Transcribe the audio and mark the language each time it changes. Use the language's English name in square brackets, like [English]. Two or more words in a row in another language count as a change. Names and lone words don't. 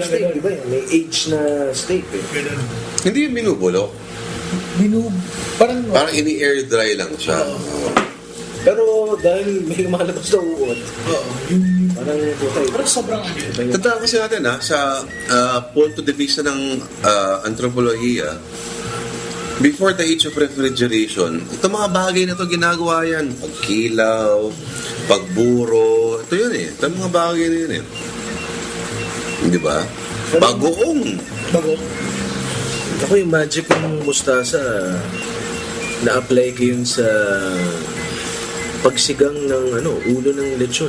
[Filipino] Parang steak, ganun. di ba? May age na steak eh. Ganun. Hindi yung binubulok. Parang Parang ini-air dry lang siya. Pero dahil may lumalabas na uod, Oo, yung parang okay. parang sobrang ano yun. Tandaan kasi natin sa [Spanish] punto de vista [Filipino] ng antropolohiya, [English] before the age of refrigeration, [Filipino] ito mga bagay na to ginagawa yan. Pagkilaw, pagburo, ito yun eh. Ito mga bagay na yun eh. Di ba? Bagoong. Bago. Ako yung magic ng mustasa, na-apply ko yun sa pagsigang ng ulo ng lechon.